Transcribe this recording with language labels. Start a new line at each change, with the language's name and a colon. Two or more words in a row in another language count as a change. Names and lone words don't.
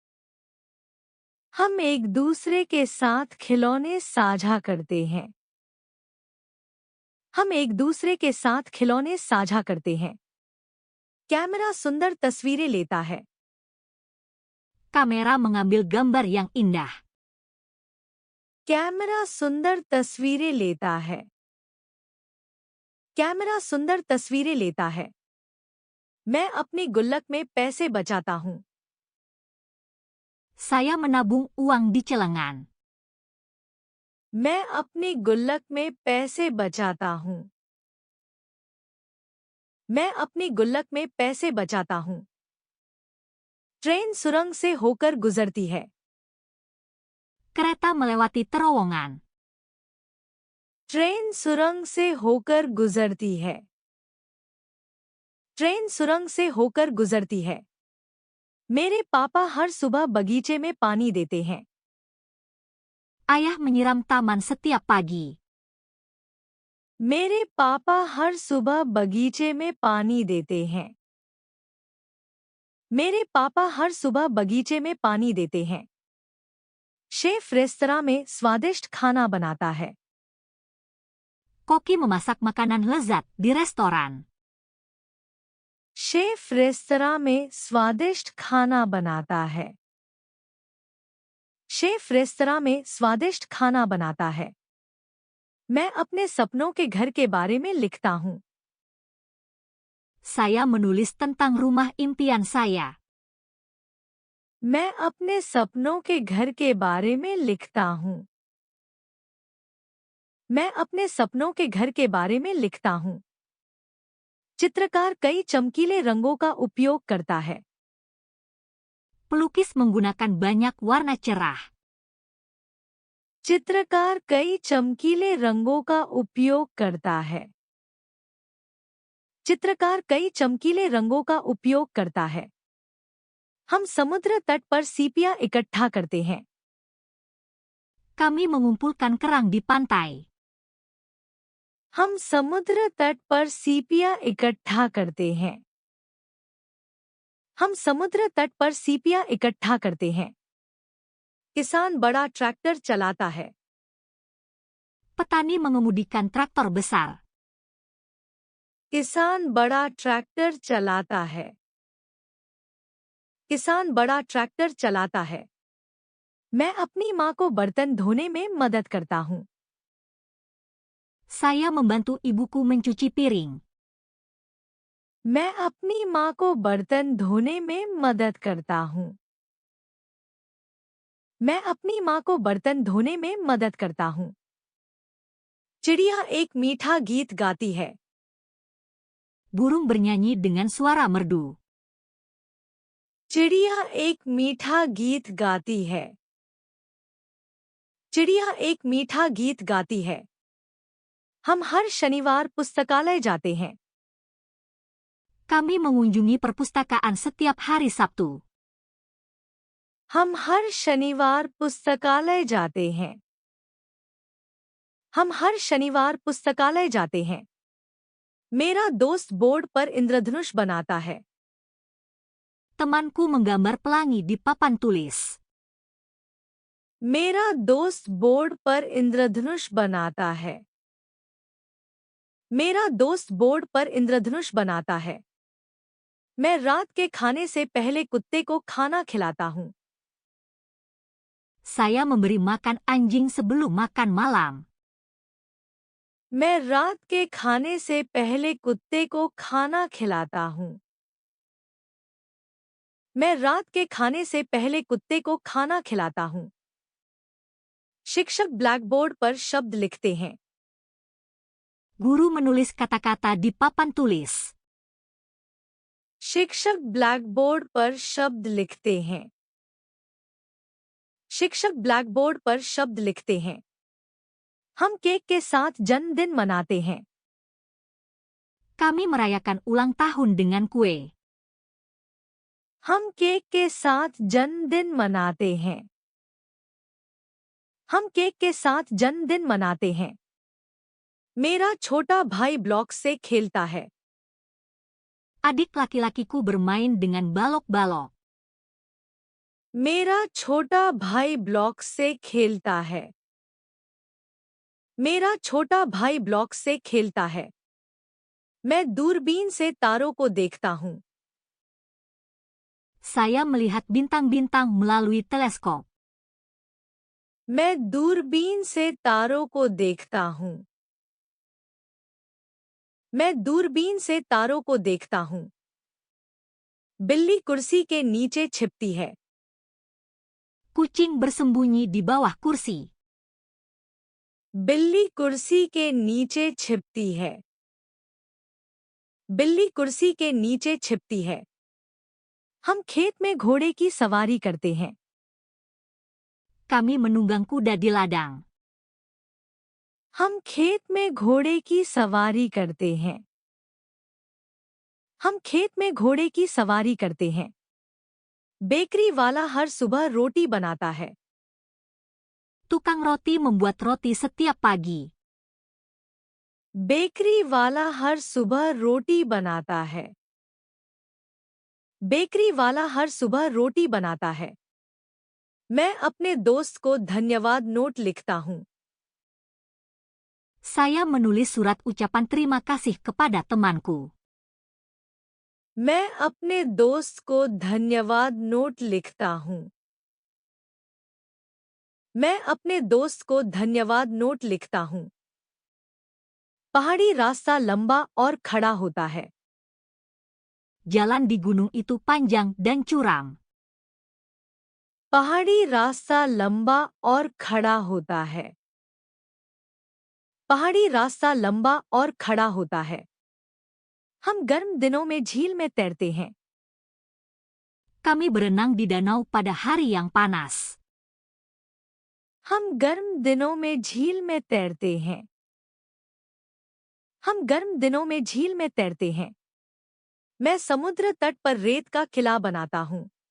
Hindi: हम एक दूसरे के साथ खिलौने साझा करते हैं। हम एक दूसरे के साथ खिलौने साझा करते हैं। कैमरा सुंदर तस्वीरें लेता है।
Indonesian: Kamera mengambil gambar yang indah.
Hindi: कैमरा सुंदर तस्वीरें लेता है। कैमरा सुंदर तस्वीरें लेता है। मैं अपनी गुल्लक में पैसे बचाता हूँ।
Indonesian: Saya menabung uang di celengan.
Hindi: मैं अपनी गुल्लक में पैसे बचाता हूँ। मैं अपनी गुल्लक में पैसे बचाता हूँ। ट्रेन सुरंग से होकर गुजरती है।
Indonesian: Kereta melewati terowongan.
Hindi: ट्रेन सुरंग से होकर गुजरती है। ट्रेन सुरंग से होकर गुजरती है। मेरे पापा हर सुबह बगीचे में पानी देते हैं।
Indonesian: Ayah menyiram taman setiap pagi.
Hindi: मेरे पापा हर सुबह बगीचे में पानी देते हैं। मेरे पापा हर सुबह बगीचे में पानी देते हैं। शेफ रेस्तरां में स्वादिष्ट खाना बनाता है।
Indonesian: Koki memasak makanan lezat di restoran.
Hindi: शेफ रेस्तरां में स्वादिष्ट खाना बनाता है। शेफ रेस्तरां में स्वादिष्ट खाना बनाता है। मैं अपने सपनों के घर के बारे में लिखता हूँ।
Indonesian: Saya menulis tentang rumah impian saya.
Hindi: मैं अपने सपनों के घर के बारे में लिखता हूँ। मैं अपने सपनों के घर के बारे में लिखता हूँ। चित्रकार कई चमकीले रंगों का उपयोग करता है।
Indonesian: Pelukis menggunakan banyak warna cerah.
Hindi: चित्रकार कई चमकीले रंगों का उपयोग करता है। चित्रकार कई चमकीले रंगों का उपयोग करता है। हम समुद्र तट पर सीपियां इकट्ठा करते हैं।
Indonesian: Kami mengumpulkan kerang di pantai.
Hindi: हम समुद्र तट पर सीपियां इकट्ठा करते हैं। हम समुद्र तट पर सीपियां इकट्ठा करते हैं। किसान बड़ा ट्रैक्टर चलाता है।
Indonesian: Petani mengemudikan traktor besar.
Hindi: किसान बड़ा ट्रैक्टर चलाता है। किसान बड़ा ट्रैक्टर चलाता है। मैं अपनी माँ को बर्तन धोने में मदद करता हूँ।
Indonesian: Saya membantu ibuku mencuci piring.
Hindi: मैं अपनी माँ को बर्तन धोने में मदद करता हूँ। मैं अपनी माँ को बर्तन धोने में मदद करता हूँ। चिड़िया एक मीठा गीत गाती है।
Indonesian: Burung bernyanyi dengan suara merdu.
Hindi: चिड़िया एक मीठा गीत गाती है। चिड़िया एक मीठा गीत गाती है। हम हर शनिवार पुस्तकालय जाते हैं।
Indonesian: Kami mengunjungi perpustakaan setiap hari Sabtu.
Hindi: हम हर शनिवार पुस्तकालय जाते हैं। हम हर शनिवार पुस्तकालय जाते हैं। मेरा दोस्त बोर्ड पर इंद्रधनुष बनाता है।
Indonesian: Temanku menggambar pelangi di papan tulis.
Hindi: मेरा दोस्त बोर्ड पर इंद्रधनुष बनाता है। मेरा दोस्त बोर्ड पर इंद्रधनुष बनाता है। मैं रात के खाने से पहले कुत्ते को खाना खिलाता हूँ।
Indonesian: Saya memberi makan anjing sebelum makan malam.
Hindi: मैं रात के खाने से पहले कुत्ते को खाना खिलाता हूँ। मैं रात के खाने से पहले कुत्ते को खाना खिलाता हूँ। शिक्षक ब्लैकबोर्ड पर शब्द लिखते हैं।
Indonesian: Guru menulis kata-kata di papan tulis.
Hindi: शिक्षक ब्लैकबोर्ड पर शब्द लिखते हैं। शिक्षक ब्लैकबोर्ड पर शब्द लिखते हैं। हम केक के साथ जन्मदिन मनाते हैं।
Indonesian: Kami merayakan ulang tahun dengan kue.
Hindi: हम केक के साथ जन्मदिन मनाते हैं। हम केक के साथ जन्मदिन मनाते हैं। मेरा छोटा भाई ब्लॉक से खेलता है।
Indonesian: Adik laki-lakiku bermain dengan balok-balok.
Hindi: मेरा छोटा भाई ब्लॉक से खेलता है। मेरा छोटा भाई ब्लॉक से खेलता है। मैं दूरबीन से तारों को देखता हूँ।
Indonesian: Saya melihat bintang-bintang melalui teleskop.
Hindi: मैं दूरबीन से तारों को देखता हूँ। मैं दूरबीन से तारों को देखता हूँ। बिल्ली कुर्सी के नीचे छिपती है।
Indonesian: Kucing bersembunyi di bawah kursi.
Hindi: बिल्ली कुर्सी के नीचे छिपती है। बिल्ली कुर्सी के नीचे छिपती है। हम खेत में घोड़े की सवारी करते हैं।
Indonesian: Kami menunggang kuda di ladang.
Hindi: हम खेत में घोड़े की सवारी करते हैं। हम खेत में घोड़े की सवारी करते हैं। बेकरी वाला हर सुबह रोटी बनाता है।
Indonesian: Tukang roti membuat roti setiap pagi.
Hindi: बेकरी वाला हर सुबह रोटी बनाता है। बेकरी वाला हर सुबह रोटी बनाता है। मैं अपने दोस्त को धन्यवाद नोट लिखता हूँ।
Indonesian: Saya menulis surat ucapan terima kasih kepada temanku.
Hindi: मैं अपने दोस्त को धन्यवाद नोट लिखता हूँ। मैं अपने दोस्त को धन्यवाद नोट लिखता हूँ। पहाड़ी रास्ता लंबा और खड़ा होता है।
Indonesian: Jalan di gunung itu panjang dan curam.
Hindi: पहाड़ी रास्ता लंबा और खड़ा होता है। पहाड़ी रास्ता लंबा और खड़ा होता है। हम गर्म दिनों में झील में तैरते हैं।
Indonesian: Kami berenang di danau pada hari yang panas.
Hindi: हम गर्म दिनों में झील में तैरते हैं। हम गर्म दिनों में झील में तैरते हैं। मैं समुद्र तट पर रेत का किला बनाता हूँ।